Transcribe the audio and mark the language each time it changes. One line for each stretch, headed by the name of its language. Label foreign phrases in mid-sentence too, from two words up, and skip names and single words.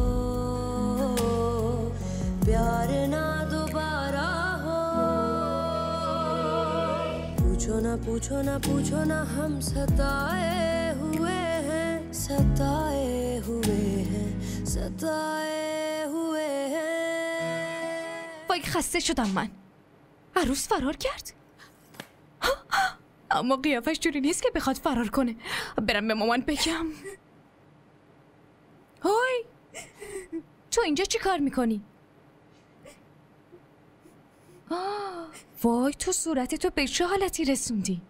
Hindi: प्यार ना दोबारा हो, पूछो ना पूछो ना हम सताए हुए हैं, सताए हुए हैं, सताए हुए हैं.
Persian: وای خسته شدم من. عروس فرار کرد؟ اما قیافش جوری نیست که بخواد فرار کنه. برم به مامان بگم. هوی تو اینجا چی کار میکنی؟ وای تو صورتتو به چه حالتی رسوندی؟